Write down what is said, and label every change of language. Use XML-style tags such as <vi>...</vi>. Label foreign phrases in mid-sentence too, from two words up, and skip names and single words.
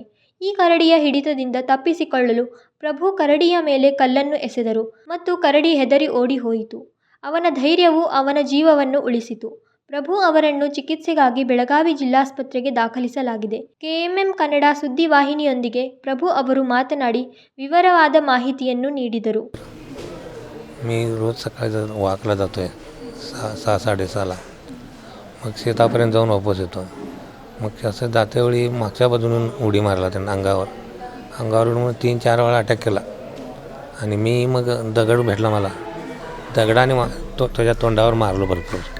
<kn>ಈ ಕರಡಿಯ ಹಿಡಿತದಿಂದ ತಪ್ಪಿಸಿಕೊಳ್ಳಲು ಪ್ರಭು ಕರಡಿಯ ಮೇಲೆ ಕಲ್ಲನ್ನು ಎಸೆದರು ಮತ್ತು ಕರಡಿ ಹೆದರಿ ಓಡಿ ಹೋಯಿತು. ಅವನ ಧೈರ್ಯವು ಅವನ ಜೀವವನ್ನು ಉಳಿಸಿತು. ಪ್ರಭು ಅವರನ್ನು ಚಿಕಿತ್ಸೆಗಾಗಿ ಬೆಳಗಾವಿ ಜಿಲ್ಲಾಸ್ಪತ್ರೆಗೆ ದಾಖಲಿಸಲಾಗಿದೆ. KMM ಕನ್ನಡ ಸುದ್ದಿವಾಹಿನಿಯೊಂದಿಗೆ ಪ್ರಭು ಅವರು ಮಾತನಾಡಿ ವಿವರವಾದ ಮಾಹಿತಿಯನ್ನು ನೀಡಿದರು.</kn> <mr>मी रोज सकाळी वॉकला जातो आहे 6-6:30ला. मग शेतापर्यंत जाऊन वापस येतो. मग असं जातेवेळी मागच्या बाजून उडी मारला त्यांना अंगावरून 3-4 वेळा अटॅक केला. आणि मी मग दगड भेटला मला, दगडाने त्याच्या तोंडावर मारलो भरपूर.</mr>